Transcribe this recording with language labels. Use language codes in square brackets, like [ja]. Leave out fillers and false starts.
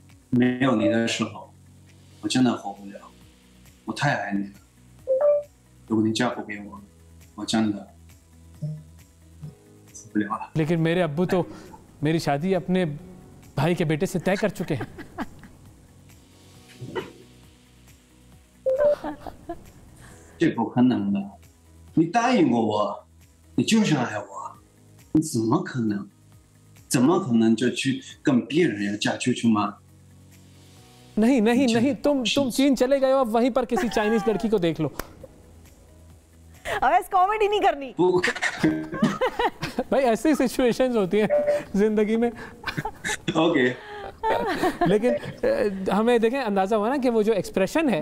[zh] 没有你的时候，我真的活不了。我太爱你了。如果你嫁不给我，我真的活不了了。 [hi] लेकिन मेरे अब्बू तो मेरी शादी अपने भाई के बेटे से तय कर चुके हैं। [zh] 这不可能的，你答应过我，你就是爱我，你怎么可能？怎么可能就去跟别人要嫁出去吗？ [hi] नहीं नहीं नहीं, तुम चीन चले गए हो, अब वहीं पर किसी चाइनीज लड़की को देख लो। अब ऐसे कॉमेडी नहीं करनी। भाई ऐसी सिचुएशंस होती हैं जिंदगी में। ओके। लेकिन हमें देखें अंदाजा हुआ ना कि वो जो एक्सप्रेशन है